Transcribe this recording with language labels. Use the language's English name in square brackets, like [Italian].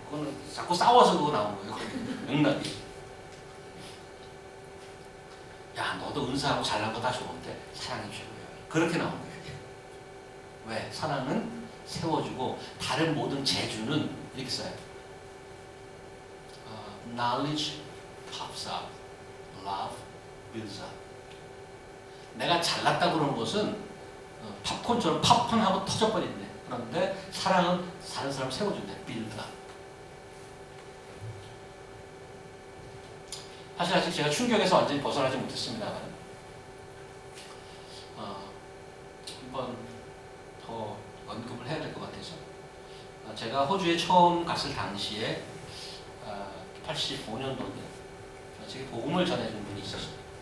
[Korean] 그거는 자꾸 싸워서 그거 나온 거예요. 맥락이. 야, 너도 은사하고 잘난 거 다 좋은데 사랑이 최고야. 그렇게 나온 거예요. 왜? 사랑은 세워주고 다른 모든 재주는 이렇게 써요. [English] Knowledge puffs up, love builds up. [Korean] 내가 잘났다고 그러는 것은 팝콘처럼 팝콘하고 터져버린대. 그런데 사랑은 다른 사람 세워준대. [English] build up. [Korean] 사실 아직 제가 충격에서 완전히 벗어나지 못했습니다만 한번 더 언급을 해야 될 것 같아서 제가 호주에 처음 갔을 당시에 85년도인데 제게 복음을 전해준 분이 있었어요.